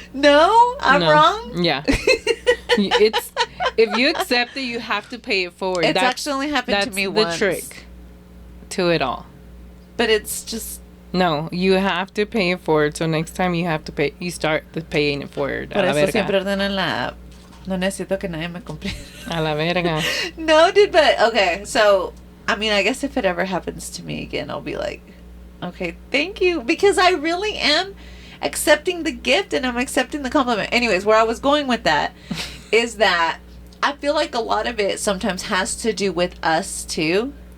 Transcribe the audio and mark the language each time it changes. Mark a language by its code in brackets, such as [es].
[en] No? I'm No. wrong? Yeah. It's if you accept it, you have to pay it forward. It's actually only happened to me once. That's the trick to it all. But it's just... No, you have to pay it forward. So next time you have to pay, you start paying it forward. [es] Por eso siempre ordeno en la app. No necesito que nadie me compre. A la verga. [en] No, dude, but okay. So, I mean, I guess if it ever happens to me again, I'll be like, okay, thank you. Because I really am accepting the gift and I'm accepting the compliment. Anyways, where I was going with that is that I feel like a lot of it sometimes has to do with us too.